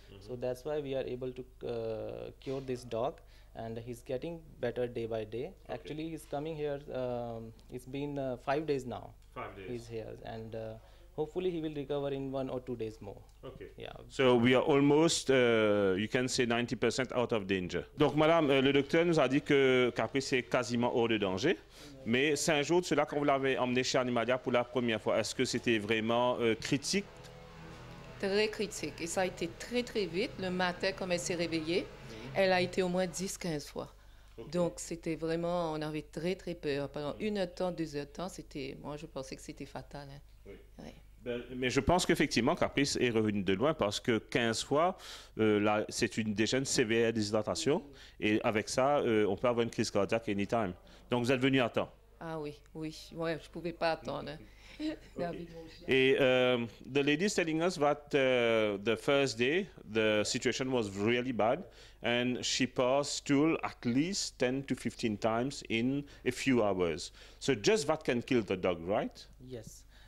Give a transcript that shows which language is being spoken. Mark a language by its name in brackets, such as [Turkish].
[English] So that's why we are able to cure this dog, and he's getting better day by day. Actually, he's coming here. It's been 5 days now. 5 days. He's here, and hopefully he will recover in 1 or 2 days more. Okay. Yeah. So we are almost, you can say 90% out of danger. [French] Donc, madame, le docteur nous a dit que Caprice est quasiment hors de danger. Mais 5 jours de cela, quand vous l'avez emmené chez Animalia pour la première fois, est-ce que c'était vraiment critique? Très critique. Et ça a été très, très vite. Le matin, comme elle s'est réveillée, elle a été au moins 10-15 fois. Donc, c'était vraiment, on avait très, très peur. Pendant 1 heure de temps, 2 heures de temps, moi, je pensais que c'était fatal. Hein. Oui. Ouais. Mais je pense qu'effectivement, Caprice est revenu de loin parce que 15 fois, c'est déjà une sévère déshydratation. Et avec ça, on peut avoir une crise cardiaque anytime. Donc, vous êtes venu à temps. Ah oui, oui. Ouais, je ne pouvais pas attendre. Hein. [English] Et the lady is telling us that the first day, the situation was really bad. And she passed stool at least 10 to 15 times in a few hours. So just that can kill the dog, right? Yes.